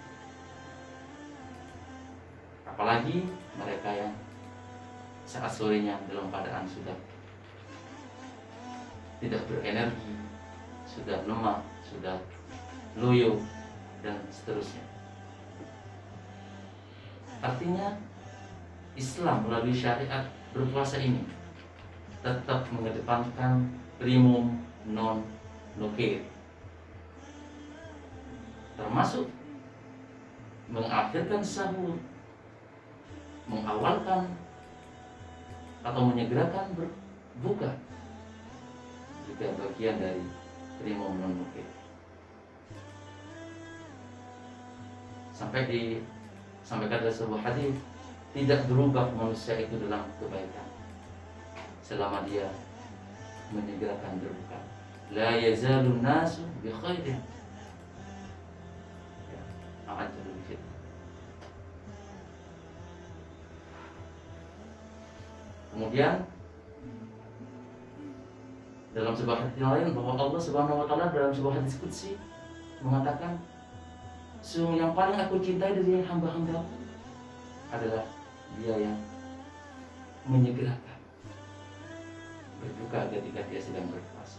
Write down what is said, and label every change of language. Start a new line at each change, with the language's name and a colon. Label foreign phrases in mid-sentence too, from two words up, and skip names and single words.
Indonesian: Apalagi mereka yang saat sorenya dalam keadaan sudah tidak berenergi, sudah lemah, sudah loyo, dan seterusnya. Artinya Islam melalui syariat berpuasa ini tetap mengedepankan
Latin: primum non nocere,
Indonesian: termasuk mengakhirkan sahur, mengawalkan atau menyegerakan berbuka juga bagian dari
Latin: primum non nocere.
Indonesian: Sampai disampaikan dalam sebuah hadis, tidak berubah manusia itu dalam kebaikan selama dia menyegerakan berbuka.
Arabic: لا يزال الناس بخير.
Indonesian: Akan jadi fitnah. Kemudian dalam sebuah hadis lain bahwa Allah
Arabic: سبحانه وتعالى
Indonesian: dalam sebuah hadis qudsi mengatakan, sungguh yang paling aku cintai dari hamba-hamba adalah dia yang menyegerakan berbuka ketika dia sedang berpuasa.